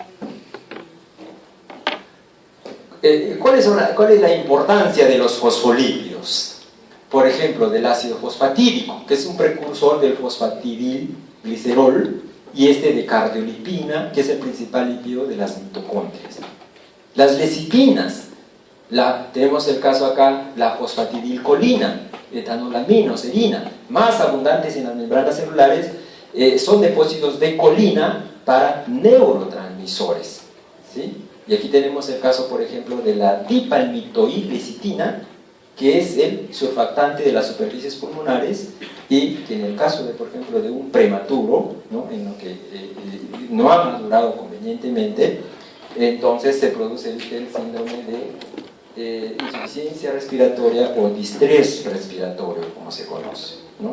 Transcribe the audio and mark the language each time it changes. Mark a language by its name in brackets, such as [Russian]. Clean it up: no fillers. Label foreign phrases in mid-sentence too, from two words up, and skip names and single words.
[Spanish] ¿Cuál es la importancia de los fosfolípidos? Por ejemplo, del ácido fosfatídico, que es un precursor del fosfatidilglicerol, y de cardiolipina, que es el principal lípido de las mitocondrias. Las lecitinas, tenemos el caso acá, la fosfatidilcolina, etanolamina, serina, más abundantes en las membranas celulares, son depósitos de colina para neurotransmisores, ¿sí? Y aquí tenemos el caso, por ejemplo, de la dipalmitoidlecitina, que es el surfactante de las superficies pulmonares, y que en el caso, por ejemplo, de un prematuro, ¿no?, en lo que no ha madurado convenientemente, entonces se produce el síndrome de insuficiencia respiratoria o distrés respiratorio, como se conoce, ¿no?